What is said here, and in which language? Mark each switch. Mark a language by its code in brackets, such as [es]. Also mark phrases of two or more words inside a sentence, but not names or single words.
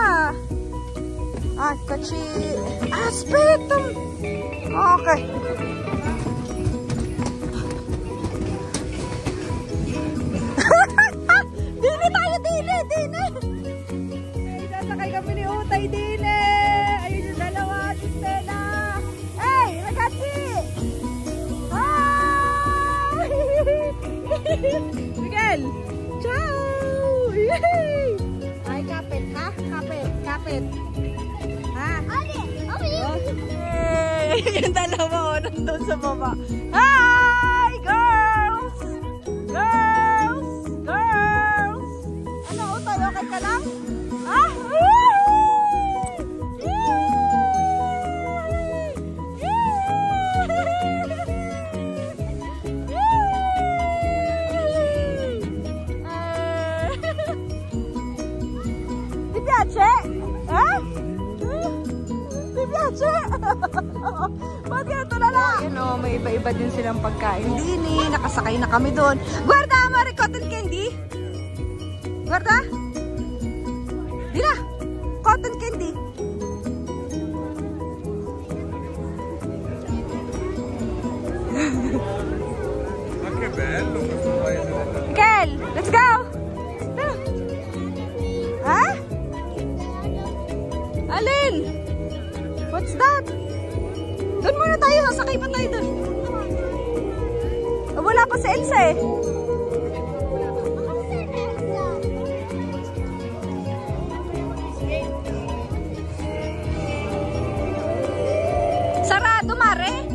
[tl] Ay, kachi. Aspetta! Okay. Dini tayo, Dini! Sasakay kami ni Utay, Dini! Ayun yung dalawa, si Stella! Hey, ragazzi! [en] Hi! Miguel! [it] Ciao! [tl] Ay, kapit, ha? Kapit. Ha? Hey! Yung dalawa, nandun sa baba. [en] Hi, girls! [tl] Ano, Utay, okay ka lang? Ha? [it] Ti piace? Ti piace? [tl] Bakit ito na lang? Ayan o, may iba-iba din silang pagkain. Dini, nakasakay na kami doon. [it] Guarda, Mari Cotton Candy. Guarda. Dina, cotton candy. Ma che bello questo paese. [en] Miguel, let's go! Ha? Alin? What's that? [tl] Doon muna tayo, sasakay pa tayo doon. Wala pa si Elsa eh. Sarado, Mare?